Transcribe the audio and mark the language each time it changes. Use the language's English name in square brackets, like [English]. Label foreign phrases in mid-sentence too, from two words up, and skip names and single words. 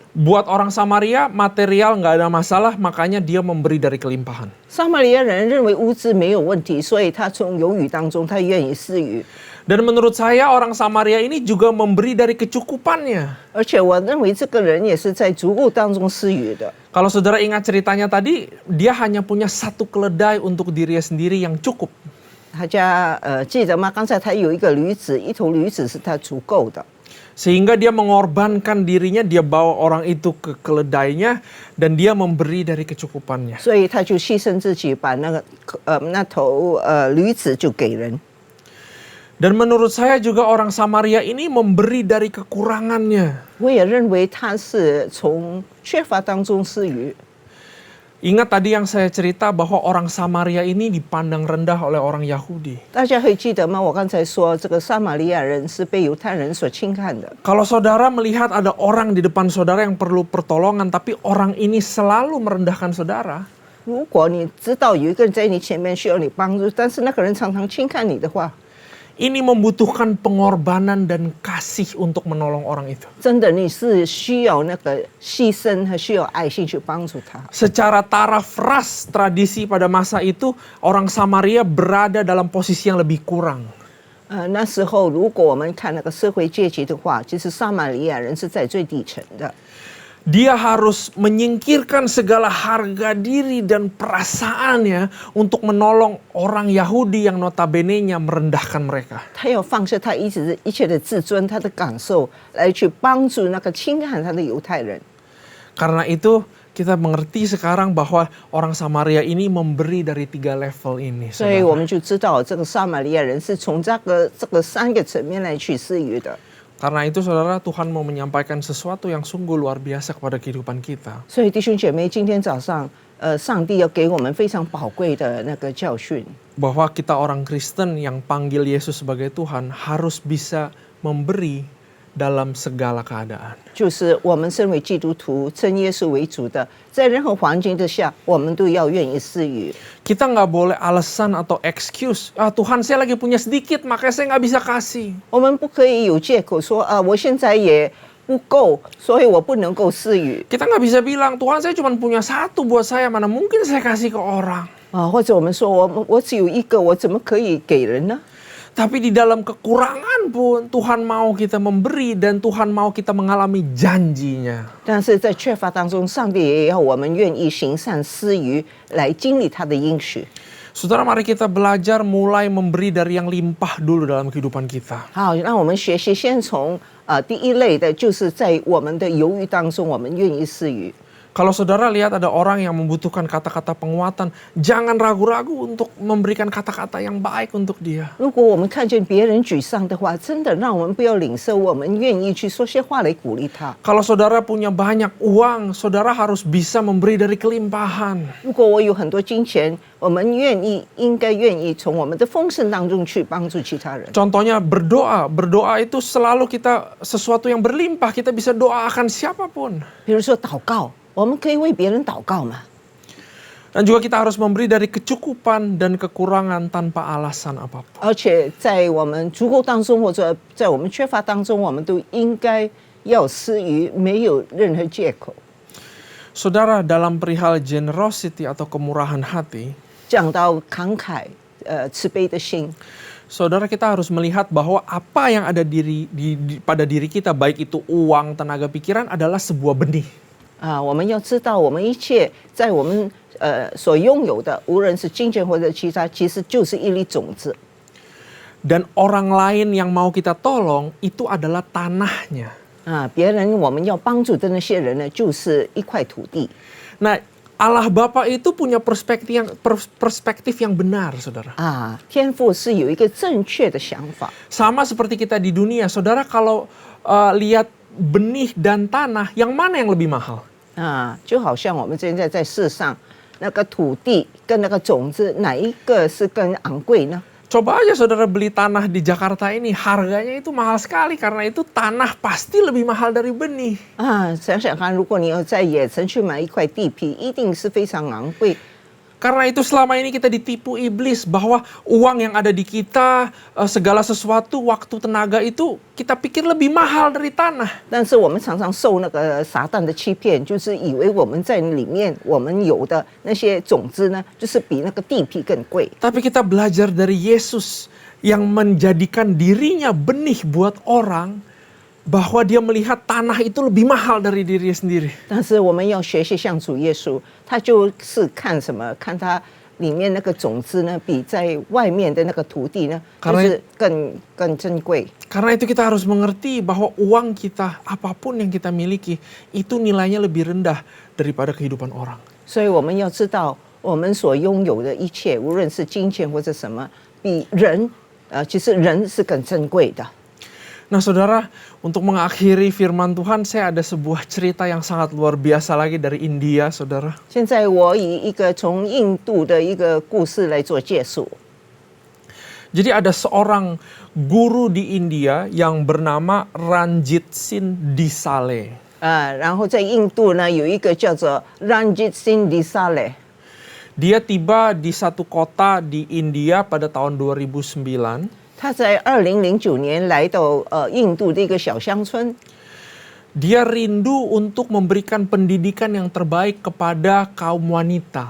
[Indonesian] Buat orang Samaria material nggak ada masalah, makanya dia memberi dari kelimpahan. [Chinese] 撒玛利亚人认为物质没有问题，所以他从有余当中他愿意施予。 [Indonesian] Dan menurut saya orang Samaria ini juga memberi dari kecukupannya. [Chinese] 而且我认为这个人也是在足够当中施予的。 [Indonesian] Kalau saudara ingat ceritanya tadi, dia hanya punya 1 keledai untuk dirinya sendiri yang cukup. [Chinese] 大家记得吗？刚才他有一个驴子，一头驴子是他足够的。 [Indonesian] Sehingga dia mengorbankan dirinya, dia bawa orang itu ke keledainya dan dia memberi dari kecukupannya. [Chinese] 所以他就牺牲自己，把那头驴子就给人。 [Indonesian] Dan menurut saya juga orang Samaria ini memberi dari kekurangannya. [Chinese] 我也认为他是从缺乏当中施予。 [Indonesian] Ingat tadi yang saya cerita bahwa orang Samaria ini dipandang rendah oleh orang Yahudi. [Chinese] 大家会记得吗？我刚才说这个撒玛利亚人是被犹太人所轻看的。 [Indonesian] Kalau saudara melihat ada orang di depan saudara yang perlu pertolongan, tapi orang ini selalu merendahkan saudara. [Chinese] 如果你知道有一个人在你前面需要你帮助，但是那个人常常轻看你的话， [Indonesian] Ini membutuhkan pengorbanan dan kasih untuk menolong orang itu. [Chinese] 真的你是需要那个牺牲和需要爱心去帮助他。 [Indonesian] Secara taraf ras tradisi pada masa itu, orang Samaria berada dalam posisi yang lebih kurang. [Chinese] 那时候如果我们看那个社会阶级的话，其实撒玛利亚人是在最底层的。 [Indonesian] Dia harus menyingkirkan segala harga diri dan perasaannya untuk menolong orang Yahudi yang notabene-nya merendahkan mereka. [Chinese] 他要放下他一切的自尊，他的感受，来去帮助那个轻看他的犹太人。 [Indonesian] Karena itu kita mengerti sekarang bahwa orang Samaria ini memberi dari 3 level ini. [Chinese] 所以我 saudara. 们就知道这个撒玛利亚人是从这个3个层面来去施予的。 [Indonesian] Karena itu saudara, Tuhan mau menyampaikan sesuatu yang sungguh luar biasa kepada kehidupan kita. [Chinese] 所以弟兄姐妹，今天早上，上帝要给我们非常宝贵的那个教训， [Indonesian] Bahwa kita orang Kristen yang panggil Yesus sebagai Tuhan harus bisa memberi dalam segala keadaan. [Chinese] 就是我们身为基督徒，称耶稣为主的，在任何环境之下，我们都要愿意施予。 [Indonesian] Kita nggak boleh alasan atau excuse, Tuhan saya lagi punya sedikit makanya saya nggak bisa kasih. [Chinese] 我们不可以有借口说我现在也不够，所以我不能够施予 [Indonesian] Kita nggak bisa bilang, Tuhan saya cuma punya 1 buat saya, mana mungkin saya kasih ke orang. [Chinese] 或者我们说我只有1个，我怎么可以给人呢？ [Indonesian] Tapi di dalam kekurangan pun Tuhan mau kita memberi dan Tuhan mau kita mengalami janjinya. [Chinese] 但是在缺乏当中，上帝也要我们愿意行善施予，来经历他的应许。 [Indonesian] Saudara, mari kita belajar mulai memberi dari yang limpah dulu dalam kehidupan kita. [Chinese] 好，让我们学习先从第一类的，就是在我们的犹豫当中，我们愿意施予。 [Indonesian] Kalau saudara lihat ada orang yang membutuhkan kata-kata penguatan, jangan ragu-ragu untuk memberikan kata-kata yang baik untuk dia. [Chinese] 如果我们看见别人沮丧的话，真的让我们不要领受，我们愿意去说些话来鼓励他。 [Indonesian] Kalau saudara punya banyak uang, saudara harus bisa memberi dari kelimpahan. [Chinese] 如果我有很多金钱，我们应该愿意从我们的丰盛当中去帮助其他人。 [Indonesian] Contohnya berdoa. Berdoa itu selalu kita sesuatu yang berlimpah. Kita bisa doakan siapapun. [Chinese] 比如说祷告，我们可以为别人祷告嘛。 [Indonesian] Dan juga kita harus memberi dari kecukupan dan kekurangan tanpa alasan apapun. [Chinese] 而且在我们足够当中，或者在我们缺乏当中，我们都应该要施予，没有任何借口。 [Indonesian] Saudara, dalam perihal generosity atau kemurahan hati, [Chinese] 讲到慷慨、慈悲的心， [Indonesian] saudara kita harus melihat bahwa apa yang ada pada diri kita, baik itu uang, tenaga pikiran, adalah sebuah benih. [Chinese] 我们要知道，我们一切在我们所拥有的，无论是金钱或者其他，其实就是一粒种子。 [Indonesian] Dan orang lain yang mau kita tolong itu adalah tanahnya. [Chinese] 别人我们要帮助的那些人呢，就是一块土地。 [Indonesian] Nah, Allah Bapa itu punya perspektif yang benar, saudara. [Chinese] 天父是有一个正确的想法。 [Indonesian] Sama seperti kita di dunia, saudara kalau lihat benih dan tanah, yang mana yang lebih mahal? [Chinese] 就好像我们现在在世上，那个土地跟那个种子，哪一个是更昂贵呢？ [Indonesian] Coba aja saudara beli tanah di Jakarta ini, harganya itu mahal sekali karena itu tanah pasti lebih mahal dari benih. [Chinese] 想想看，如果你要在野城去买一块地皮，一定是非常昂贵。 [Indonesian] Karena itu selama ini kita ditipu iblis bahwa uang yang ada di kita, segala sesuatu, waktu, tenaga itu kita pikir lebih mahal dari tanah. [Chinese] 但是我们常常受那个撒旦的欺骗，就是以为我们在里面我们有的那些种子呢，就是比那个地皮更贵。 [Indonesian] Tapi kita belajar dari Yesus yang menjadikan dirinya benih buat orang, bahwa dia melihat tanah itu lebih mahal dari dirinya sendiri. [Chinese] 但是我们要学习像主耶稣，他就是看什么？看他里面那个种子呢，比在外面的那个土地呢，就是更珍贵。 [Indonesian] Karena itu kita harus mengerti bahwa uang kita, apapun yang kita miliki, itu nilainya lebih rendah daripada kehidupan orang. [Chinese] 所以我们要知道，我们所拥有的一切，无论是金钱或者什么，比人，其实人是更珍贵的。 [Indonesian] Nah saudara, untuk mengakhiri firman Tuhan, saya ada sebuah cerita yang sangat luar biasa lagi dari India, saudara. [Chinese] 现在我以一个从印度的一个故事来做介绍。 [Indonesian] Jadi ada seorang guru di India yang bernama Ranjit Singh Disale. [Chinese] 然后在印度呢，有一个叫做 Ranjit Singh Disale。 [Indonesian] Dia tiba di satu kota di India pada tahun 2009. [Chinese] 他在2009年来到印度的一个小乡村。 [Indonesian] Dia rindu untuk memberikan pendidikan yang terbaik kepada kaum wanita.